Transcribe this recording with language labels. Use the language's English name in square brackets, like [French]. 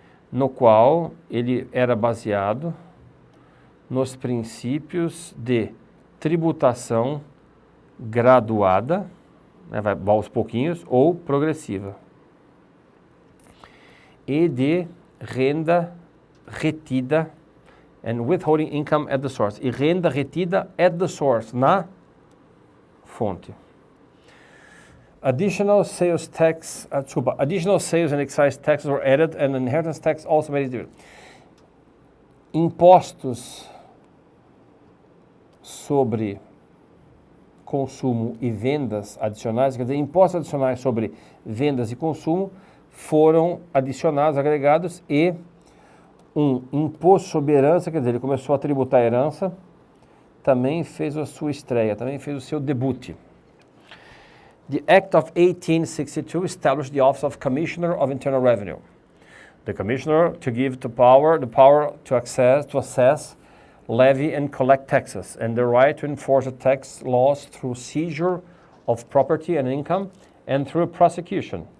[Portuguese] no qual ele era baseado nos princípios de tributação graduada, né, vai aos pouquinhos, ou progressiva, e de renda retida, [English] and withholding income at the source, [Portuguese] e renda retida [English] at the source, [Portuguese] na fonte. [English] Additional sales and excise taxes were added, and inheritance tax also made it. [Portuguese] Impostos sobre consumo e vendas adicionais, quer dizer, impostos adicionais sobre vendas e consumo foram adicionados, agregados, e um imposto sobre herança, quer dizer, ele começou a tributar a herança, também fez a sua estreia, também fez o seu debut. [English] The Act of 1862 established the Office of Commissioner of Internal Revenue. The commissioner to give the power to assess, levy and collect taxes, and the right to enforce the tax laws through seizure of property and income and through prosecution.